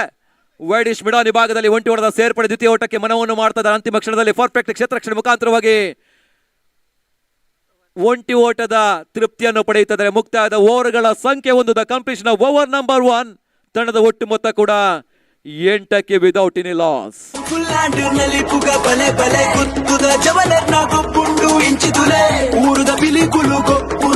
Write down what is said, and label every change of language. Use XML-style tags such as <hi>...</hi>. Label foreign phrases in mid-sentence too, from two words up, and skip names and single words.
<en>wideish mid-on</en> <kn>ವಿಭಾಗದಲ್ಲಿ ಒಂಟಿ ಓಟದ ಸೇರ್ಪಡೆ ದ್ವಿತೀಯ ಓಟಕ್ಕೆ ಮನವನ್ನು ಮಾಡ್ತಾ ಇದ್ದಾರೆ. ಅಂತಿಮ ಕ್ಷಣದಲ್ಲಿ ಪರ್ಫೆಕ್ಟ್ ಕ್ಷೇತ್ರಕ್ಷಣ ಮುಖಾಂತರವಾಗಿ ಒಂಟಿ ಓಟದ ತೃಪ್ತಿಯನ್ನು ಪಡೆಯುತ್ತದೆ. ಮುಕ್ತಾಯದ ಓವರ್ಗಳ ಸಂಖ್ಯೆ 1,</kn> <en>the completion of over number 1.</en> <kn>ತಂಡದ ಒಟ್ಟು ಮೊತ್ತ ಕೂಡ 8ಕ್ಕೆ</kn> <en>without any loss.</en> <tcy>ನಲ್ಲಿ ಪುಗ ಬಲೆ ಬಲೆ ಗುತ್ತುದ ಜವಲರ್ನ ಗೊಬ್ಬುಂಡು ಇಂಚಿದುಲೆ ಊರುದ ಬಿಲಿಕುಲು ಗೊಪ್ಪುನ</tcy>